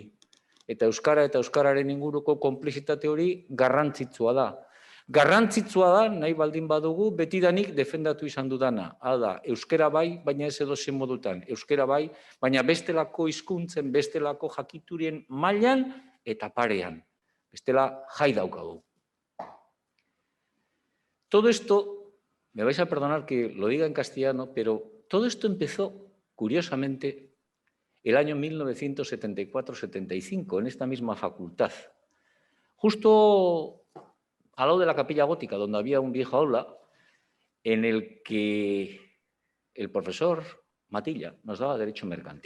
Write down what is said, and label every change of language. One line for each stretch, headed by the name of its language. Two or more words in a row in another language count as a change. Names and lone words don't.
Basque: Eta euskara eta euskararen inguruko konplizitate hori garrantzitsua da. Garrantzitsua da, nahi baldin badugu, betidanik defendatu izan dudana. Da, euskara bai, baina ez edozein modutan. Euskara bai, baina bestelako hizkuntzen, bestelako jakiturien mailan eta parean. Bestela jai daukagu.
Spanish: Todo esto, me vais a perdonar que lo diga en castellano, pero todo esto empezó, curiosamente, el año 1974-75, en esta misma facultad. Justo al lado de la capilla gótica, donde había un viejo aula, en el que el profesor Matilla nos daba derecho mercantil.